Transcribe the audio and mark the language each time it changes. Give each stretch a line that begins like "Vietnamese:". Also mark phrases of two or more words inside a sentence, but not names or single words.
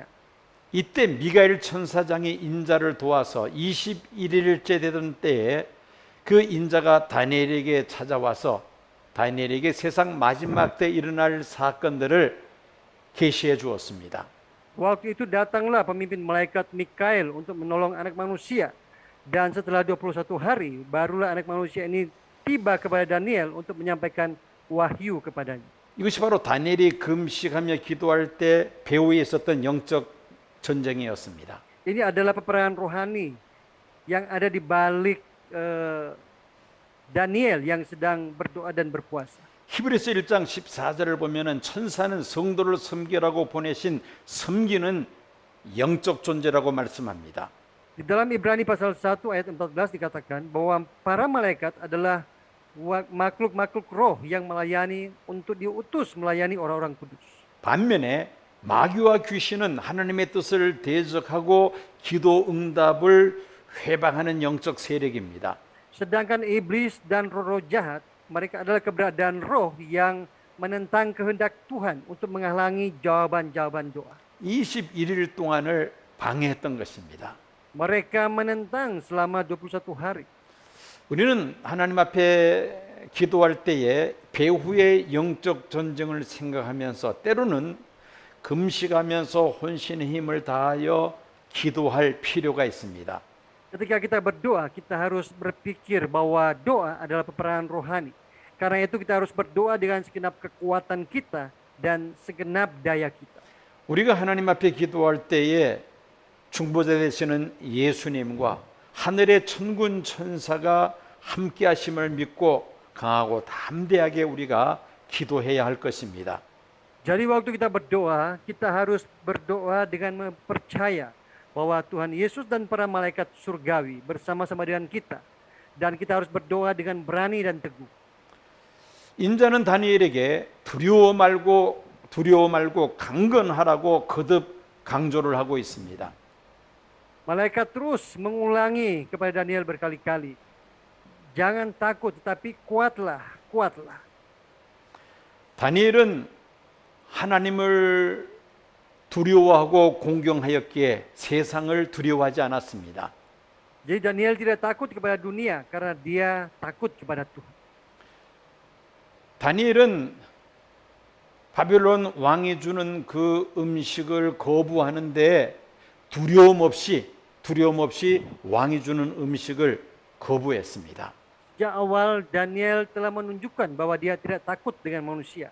Korean: 이때 미가엘 천사장이 인자를 도와서 21일째 되던 때에 그 인자가 다니엘에게 찾아와서 다니엘에게 세상 마지막 때 일어날 사건들을 계시해 주었습니다.
Indonesian: Waktu itu datanglah pemimpin malaikat Mikael untuk menolong anak manusia. Dan setelah 21 hari, barulah anak manusia ini tiba kepada Daniel untuk menyampaikan wahyu kepadanya.
Korean: 이것이 바로 다니엘이 금식하며 기도할 때 배후에 있었던 영적 전쟁이었습니다.
Indonesian: Ini adalah peperangan rohani yang ada di balik Daniel yang sedang berdoa dan berpuasa.
Korean: 히브리서 1장 14절을 보면은 천사는 성도를 섬기라고 보내신 섬기는 영적 존재라고 말씀합니다.
Indonesian: Di dalam Ibrani pasal 1 ayat 14 dikatakan bahwa para malaikat adalah makhluk-makhluk roh yang melayani untuk diutus melayani orang-orang kudus.
Korean: 반면에 마귀와 귀신은 하나님의 뜻을 대적하고 기도 응답을 회방하는 영적 세력입니다.
Indonesian: Sedangkan iblis dan roh-roh jahat, mereka adalah keberadaan roh yang menentang kehendak Tuhan untuk menghalangi jawaban-jawaban doa.
Korean: 21일 동안을 방해했던 것입니다.
Indonesian: Mereka menentang selama 21 hari.
Korean: 우리는 하나님 앞에 기도할 때에 배후의 영적 전쟁을 생각하면서 때로는 금식하면서 혼신의 힘을 다하여 기도할 필요가 있습니다.
Indonesian: Ketika kita berdoa, kita harus berpikir bahwa doa adalah peperangan rohani. Karena itu kita harus berdoa dengan segenap kekuatan kita dan segenap daya kita.
Korean: 우리가 하나님 앞에 기도할 때에 중보자 되시는 예수님과 하늘의 천군 천사가 함께 하심을 믿고 강하고 담대하게 우리가 기도해야 할 것입니다.
Indonesian: Jadi waktu kita berdoa, kita harus berdoa dengan percaya bahwa Tuhan Yesus dan para malaikat surgawi bersama-sama dengan kita. Dan kita harus berdoa dengan berani dan teguh.
Korean: 인자는 다니엘에게 두려워 말고 강건하라고 거듭 강조를 하고 있습니다.
Indonesian: Malaikat terus mengulangi kepada Daniel berkali-kali. Jangan takut, tetapi kuatlah, kuatlah.
Korean: 다니엘은 하나님을 두려워하고 공경하였기에 세상을 두려워하지 않았습니다.
Indonesian: Jadi Daniel tidak takut kepada dunia karena dia takut kepada Tuhan.
Korean: 다니엘은 바벨론 왕이 주는 그 음식을 거부하는데 두려움 없이 왕이 주는 음식을 거부했습니다.
Indonesian: Sejak awal Daniel telah menunjukkan bahwa dia tidak takut dengan manusia.